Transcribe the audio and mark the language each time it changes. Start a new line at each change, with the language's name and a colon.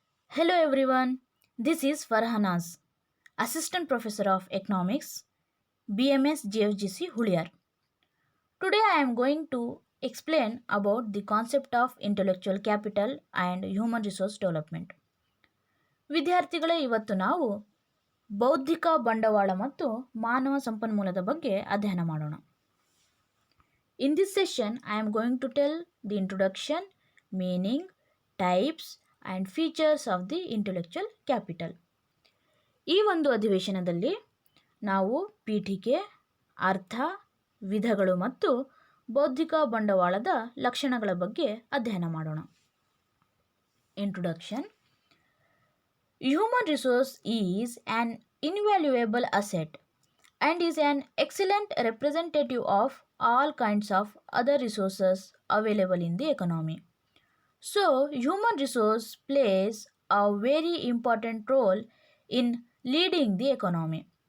English: Hello everyone, this is Farhanaz, Assistant Professor of Economics, BMS GFGC Huliyar. Today I am going to explain about the concept of intellectual capital and human resource development.
Kannada: ವಿದ್ಯಾರ್ಥಿಗಳೇ, ಇವತ್ತು ನಾವು ಬೌದ್ಧಿಕ ಬಂಡವಾಳ ಮತ್ತು ಮಾನವ ಸಂಪನ್ಮೂಲದ ಬಗ್ಗೆ ಅಧ್ಯಯನ ಮಾಡೋಣ.
English: In this session, I am going to tell the introduction, meaning, types and features of the intellectual capital.
Kannada: ಈ ಒಂದು ಅಧಿವೇಶನದಲ್ಲಿ ನಾವು ಪೀಠಿಕೆ, ಅರ್ಥ, ವಿಧಗಳು ಮತ್ತು ಬೌದ್ಧಿಕ ಬಂಡವಾಳದ ಲಕ್ಷಣಗಳ ಬಗ್ಗೆ ಅಧ್ಯಯನ ಮಾಡೋಣ.
English: Introduction. Human resource is an invaluable asset and is an excellent representative of all kinds of other resources available in the economy. So, human resource plays a very important role in leading the economy.